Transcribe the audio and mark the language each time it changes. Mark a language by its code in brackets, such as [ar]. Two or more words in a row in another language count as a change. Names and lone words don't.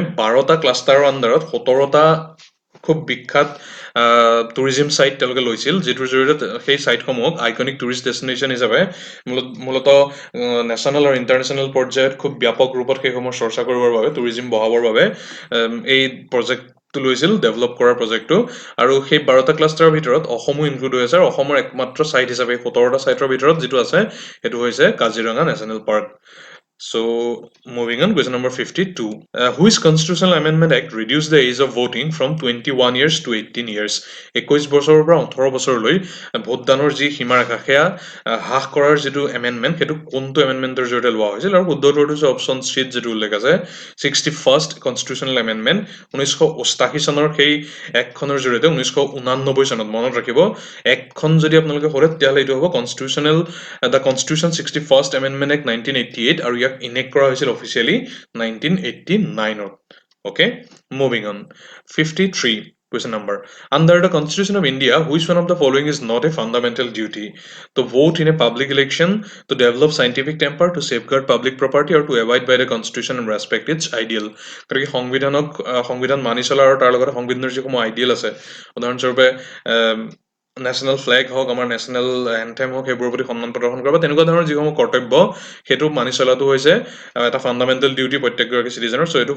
[as] 12টা ক্লাষ্টাৰৰ আণ্ডাৰত 17টা খুব বিখ্যাত [en] tourism site [as] তেওঁলোকে লৈছিল যিটোৰ জৰিয়তে সেই ছাইটসমূহক [en] iconic tourist destination [as] হিচাপে মূলতঃ নেশ্যনেল আৰু ইণ্টাৰনেশ্যনেল পৰ্যায়ত খুব ব্যাপক ৰূপত সেইসমূহ চৰ্চা কৰিবৰ বাবে টুৰিজিম বঢ়াবৰ বাবে এই প্ৰজেক্টটো লৈছিল ডেভেলপ কৰাৰ প্ৰজেক্টটো আৰু সেই 12টা ক্লাষ্টাৰৰ ভিতৰত অসমো ইনক্লুড হৈ আছে আৰু অসমৰ একমাত্ৰ ছাইট হিচাপে 17টা ছাইটৰ ভিতৰত যিটো আছে সেইটো হৈছে কাজিৰঙা নেশ্যনেল পাৰ্ক [en] So, moving on, question number 52. Which constitutional amendment act reduced the age of voting from 21 years to 18 years? [as] 21 বছৰৰ পৰা 18 বছৰলৈ ভোটদানৰ যি সীমাৰেখা সেয়া হ্ৰাস কৰাৰ যিটো এমেণ্ডমেণ্ট সেইটো কোনটো এমেণ্ডমেণ্টৰ জৰিয়তে লোৱা হৈছিল আৰু শুদ্ধ উত্তৰটো হৈছে [en] option Cত [as] যিটো উল্লেখ আছে [en] 61st constitutional amendment [as] 1988 চনৰ সেই একখনৰ জৰিয়তে 1989 চনত মনত ৰাখিব একখন যদি আপোনালোকে কৰে তেতিয়াহ'লে এইটো হ'ব [en] the constitution 61st amendment act 1988 [as] আৰু ইয়াক ইনেক্ট কৰা হৈছিল অফিচিয়েলি [en] 1989ত okay moving on 53 question number under the constitution of India which one of the following is not a fundamental duty to vote in a public election to develop scientific temper to safeguard public property or to abide by the constitution and respect its ideal [as] গতিকে সংবিধান মানি চলা আৰু তাৰ লগতে সংবিধানৰ যিসমূহ আইডিয়েল আছে উদাহৰণস্বৰূপে [en] national flag [as] হওক আমাৰ [en] national anthem [as] হওক সেইবোৰৰ প্ৰতি সন্মান প্ৰদৰ্শন কৰা বা তেনেকুৱা ধৰণৰ যিসমূহ কৰ্তব্য সেইটো মানি চলাটো হৈছে এটা [en] fundamental duty [as] প্ৰত্যেকগৰাকী চিটিজেনৰ চ' এইটো